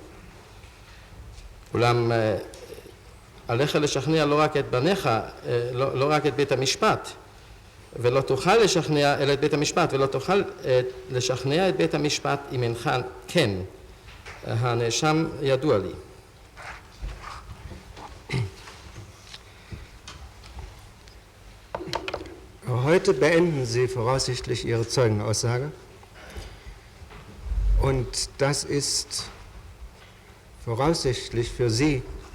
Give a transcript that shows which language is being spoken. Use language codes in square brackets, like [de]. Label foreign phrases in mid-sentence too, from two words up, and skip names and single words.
[he] אולם עליך לשכנע לא רק את בניך, לא רק את בית המשפט, ולא תוכל לשכנע אלא את בית המשפט, ולא תוכל לשכנע את בית המשפט אם אינך כן. הנאשם ידוע לי. [de] Heute beenden Sie voraussichtlich Ihre Zeugenaussage und das ist voraussichtlich für Sie